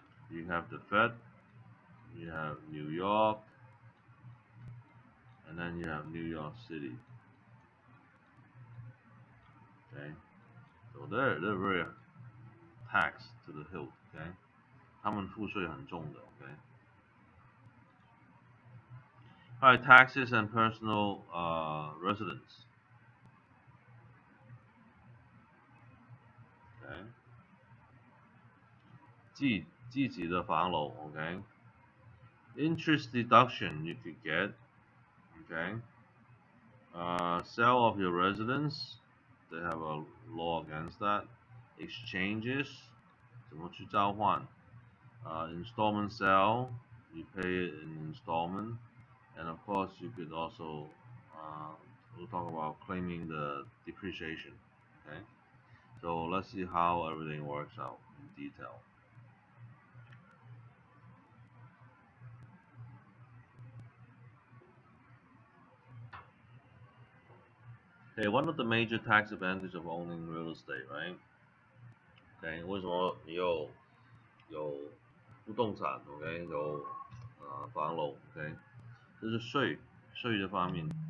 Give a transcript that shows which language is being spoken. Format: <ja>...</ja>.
<en>You have the Fed, you have New York, and then you have New York City. Okay? So they're very taxed to the hilt, okay?</en> <zh>他们付税很重的 okay?</zh> <en>Alright, taxes and personal residence. Okay.</en> <zh>自己的房楼 okay?</zh> <en>Interest deduction you could get, okay? Sale of your residence, they have a law against that. Exchanges,</en> <zh>怎么去交换?</zh> <en>Installment sale, you pay it in installment. And of course, you could also, we'll talk about claiming the depreciation, okay? So let's see how everything works out in detail. Okay, one of the major tax advantages of owning real estate, right?</en> <zh>Okay，为什么你有不动产 ？OK， 有房楼 ，OK， 这是税的方面。</zh>